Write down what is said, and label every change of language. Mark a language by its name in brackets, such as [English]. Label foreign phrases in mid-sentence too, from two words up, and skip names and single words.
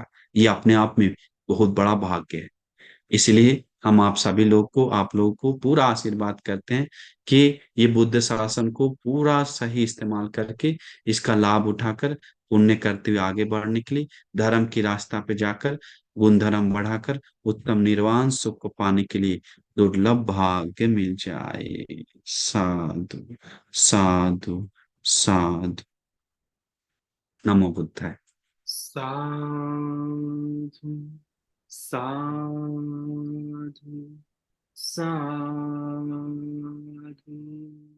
[Hindi] ये अपने आप में बहुत बड़ा भाग्य है। इसलिए हम आप सभी लोग को, आप लोगों को पूरा आशीर्वाद करते हैं कि ये बुद्ध शासन को पूरा सही इस्तेमाल करके, इसका लाभ उठाकर पुण्य करते हुए आगे बढ़ने के लिए, धर्म की रास्ता पे जाकर गुण धर्म बढ़ाकर उत्तम निर्वाण सुख को पाने के लिए दुर्लभ भाग्य मिल जाए। [Pali] साधु साधु साधु। नमो बुद्धाय। साधु साधु साधु।